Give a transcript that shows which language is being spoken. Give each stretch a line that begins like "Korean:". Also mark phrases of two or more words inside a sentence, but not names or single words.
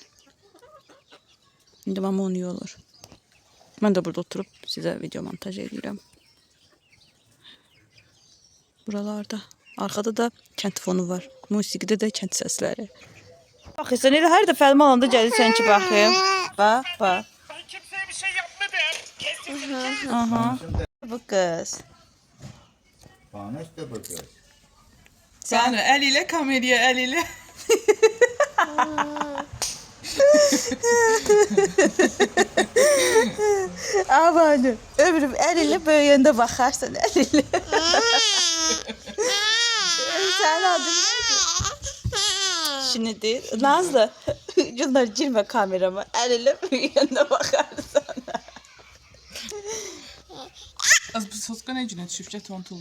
Azerbaijani: İndi mama onu yolur. Mən də burada oturub sizə video montaj edirəm. Buralarda. Arkada da kənd fonu var. Musiqidə də kənd səsləri. Bax, sən elə hər dəfə əlimi alanda gəlirsən ki, baxayım. Bax.
Turkish: Ben kimseye bir şey yapmadım. Kesin.
Azerbaijani: Aha. Bu qız.
Turkish: Bana işte bakıyor. Sen eliyle kameraya eliyle.
Azerbaijani: Amanım, ömrüm əlinlə böyüyəndə baxarsan əlinlə. Sənin adın nədir? Şinidir. Nazlı, Günlər girmə kamerama, əlinlə böyüyəndə baxarsan. Az bu soska ne cünə düşüb ki tontul.